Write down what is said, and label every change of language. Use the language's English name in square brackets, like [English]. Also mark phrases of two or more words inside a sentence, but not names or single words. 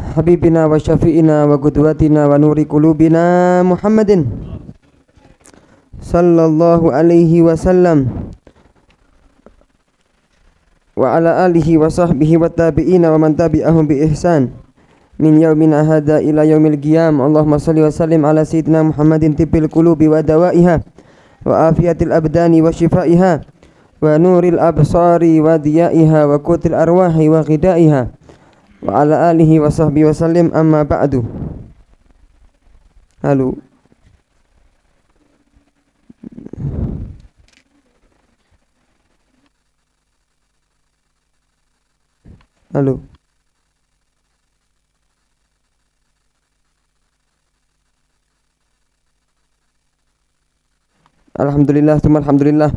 [Arabic] حبيبنا وشفيعنا وقدوتنا ونور قلوبنا محمد صلى الله عليه وسلم وعلى آله وصحبه والتابعين ومن تبعهم بإحسان من يومنا هذا إلى يوم القيام. اللهم صل وسلم على سيدنا محمد طب القلوب ودوائها وعافية الأبدان وشفائها ونور الأبصار وضيائها وقوت الأرواح وغذائها وعلى آله وصحبه وسلم. أما بعد. Halo. Halo. الحمد لله، الحمد لله.